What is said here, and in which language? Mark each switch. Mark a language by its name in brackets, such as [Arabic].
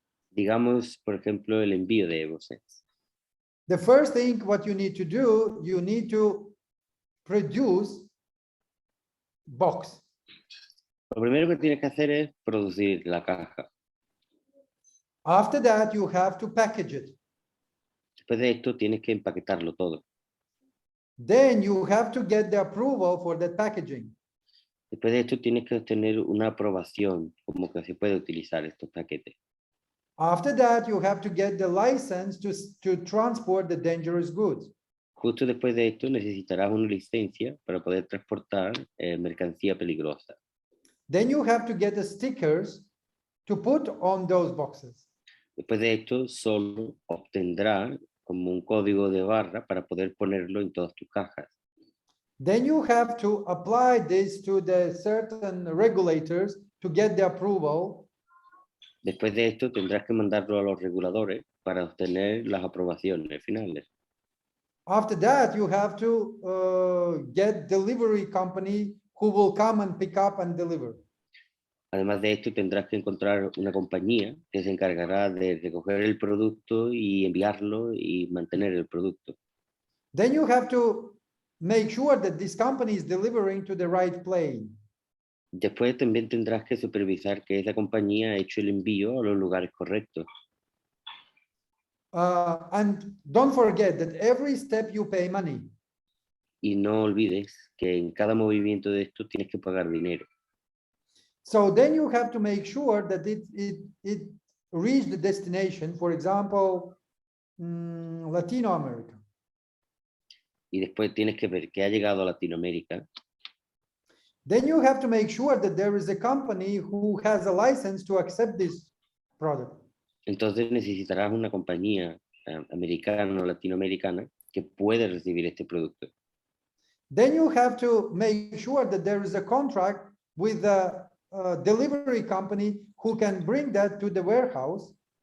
[Spanish] Digamos, por ejemplo, el envío de EVORICH. [English] The first thing what you need to do, you need to produce box. [Spanish] Lo primero que tienes que hacer es producir la caja. [English] After that, you have to package it. [Spanish] Después de esto tienes que empaquetarlo todo. [English] Then you have to get the approval for that packaging. [Spanish] Después de esto tienes que obtener una aprobación como que se puede utilizar estos paquetes. [English] After that, you have to get the license to transport the dangerous goods. [Spanish] Justo después de esto necesitarás una licencia para poder transportar mercancía peligrosa. [English] Then you have to get the stickers to put on those boxes. [Spanish] Después de esto solo obtendrás como un código de barra para poder ponerlo en todas tus cajas. [English] Then you have to apply this to the certain regulators to get the approval. [Spanish] Después de esto tendrás que mandarlo a los reguladores para obtener las aprobaciones finales. [English] After that, you have to get delivery company who will come and pick up and deliver. [Spanish] Además de esto tendrás que encontrar una compañía que se encargará de recoger el producto y enviarlo y mantener el producto. [English] Then you have to make sure that this company is delivering to the right plane. [Spanish] Después también tendrás que supervisar que esa compañía ha hecho el envío a los lugares correctos. [English] And don't forget that every step you pay money. [Spanish] Y no olvides que en cada movimiento de esto tienes que pagar dinero. [English] So then you have to make sure that it reached the destination, for example, Latino America. [Spanish] Y después tienes que ver que ha llegado a Latinoamérica. [English] Then you have to make sure that there is a company who has a license to accept this product. [Spanish] Entonces necesitarás una compañía americana o latinoamericana que puede recibir este producto. [English] Then you have to make sure that there is a contract with the delivery company who can bring that to the warehouse.